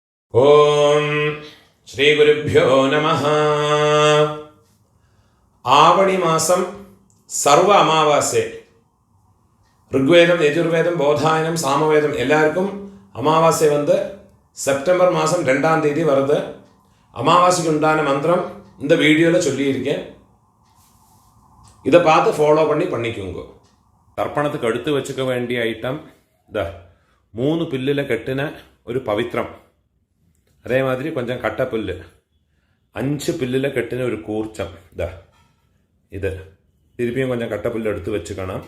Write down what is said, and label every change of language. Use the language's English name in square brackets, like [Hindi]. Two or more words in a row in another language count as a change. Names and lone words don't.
[Sanskrit] ഓം ശ്രീ ഗുരുഭ്യോ നമഃ. [Malayalam] ആവണി മാസം സർവ അമാവാസ്യ. [Tamil] ഋഗ്വേദം, യജുർവേദം, ബോധായനം, സാമവേദം எல்லாருக்கும் அமாவாசை செப்டம்பர் மாதம் 2ஆம் தேதி வருது. அமாவாசைக்கு உண்டான மந்திரம் இந்த வீடியோவில் சொல்லியிருக்கேன். இதை பார்த்து ஃபாலோ பண்ணிக்கோங்க. தர்ப்பணத்துக்கு எடுத்து வச்சுக்க வேண்டிய ஐட்டம் இந்த 3 பில்லில் கட்டின ஒரு பவித்ரம், அதே மாதிரி கொஞ்சம் கட்டப்புல்லு, 5 பில்லில் கட்டின ஒரு கூர்ச்சம், இது திருப்பியும் கொஞ்சம் கட்டப்புல்லு எடுத்து வச்சுக்கணும்.